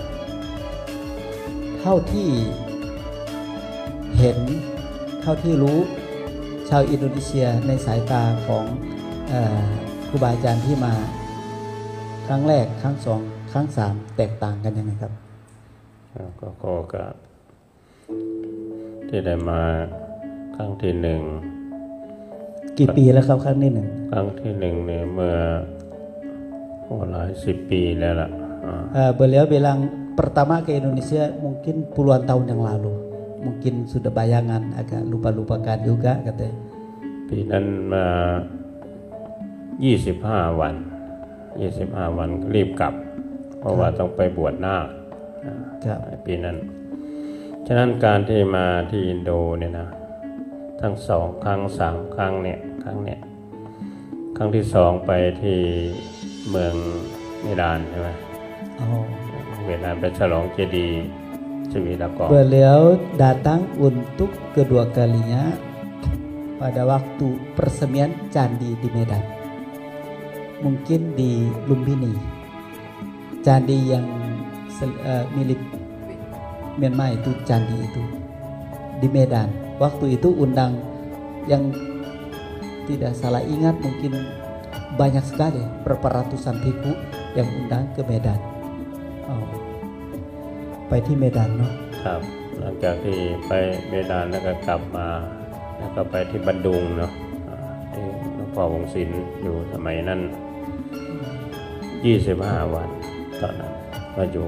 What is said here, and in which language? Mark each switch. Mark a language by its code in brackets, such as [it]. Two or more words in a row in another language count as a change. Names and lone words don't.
[th] เท่าที่เห็นเท่าที่รู้ชาวอินโดนีเซียในสายตาของครูบาอาจารย์ที่มาครั้งแรกครั้ง2ครั้ง3แตกต่างกันยังไงครับ ก็ที่ได้มาครั้งที่หนึ่ง กี่ปีแล้วครับครั้งที่หนึ่ง ครั้งที่หนึ่งเนี่ยเมื่อหลาย10 ปีแล้วล่ะ [id] beliau bilang pertama ke Indonesia mungkin puluhan tahun yang lalu mungkin sudah bayangan agak lupa-lupakan juga katanya [th] ปีนั้นมา25 วันรีบกลับเพราะว่าต้องไปบวชนาคปีนั้นฉะนั้นการที่มาที่อินโดเนี่ยนะทั้ง2 ครั้ง 3 ครั้งเนี่ยครั้งที่2ไปที่เมืองเมดานใช่ไหมเมดานไปฉลองเจดีย์สวีดากร [id] Beliau datang untuk kedua kalinya pada waktu peresmian candi di Medan mungkin di Lumbini candi yang milik Myanmar itu candi itu di Medan waktu itu undang yang tidak salah ingat mungkin banyak sekali berapa ratusan bhikkhu yang undang ke Medan [th] ไปที่เมดานเนาะ ครับหลังจากที่ไปเมดานแล้วก็กลับมาแล้วก็ไปที่บันดุงเนาะที่หลวงพ่อวงศิลป์อยู่สมัยนั้น25 วันตอนนั้นมาอยู่